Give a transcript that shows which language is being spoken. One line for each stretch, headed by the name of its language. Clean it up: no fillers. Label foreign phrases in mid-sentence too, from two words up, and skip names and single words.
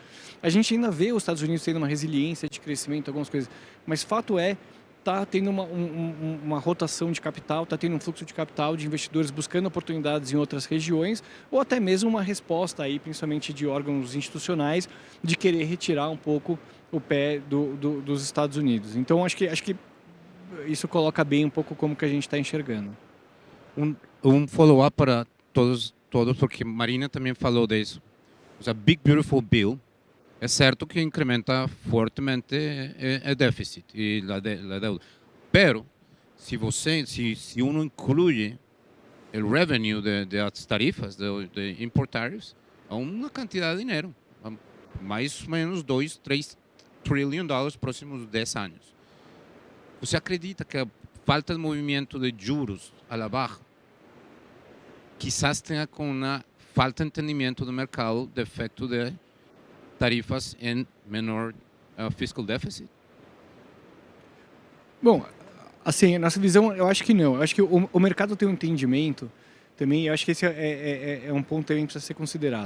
Portuguese: A gente ainda vê os Estados Unidos tendo uma resiliência de crescimento, algumas coisas, mas fato está tendo uma rotação de capital, está tendo um fluxo de capital de investidores buscando oportunidades em outras regiões, ou até mesmo uma resposta aí, principalmente de órgãos institucionais, de querer retirar um pouco o pé dos Estados Unidos. Então, acho que isso coloca bem um pouco como que a gente está enxergando. Um follow-up para todos, porque Marina também falou disso. O Big Beautiful Bill é certo que incrementa fortemente o déficit e a deuda.
Spanish: Pero se uno
Portuguese: inclui o revenue das tarifas, de
English: import tariffs,
Portuguese: é uma quantidade de dinheiro, mais ou menos 2, 3 trilhões de dólares nos próximos 10 anos. Você acredita que a falta de movimento de juros
Spanish: a la baja quizás
Portuguese: tenha com uma falta de entendimento do mercado do efeito de tarifas em menor
English: fiscal deficit?
Portuguese: Bom, assim, a nossa visão, eu acho que não. Eu acho que o mercado tem um entendimento também, eu acho que esse é um ponto também que precisa ser considerado.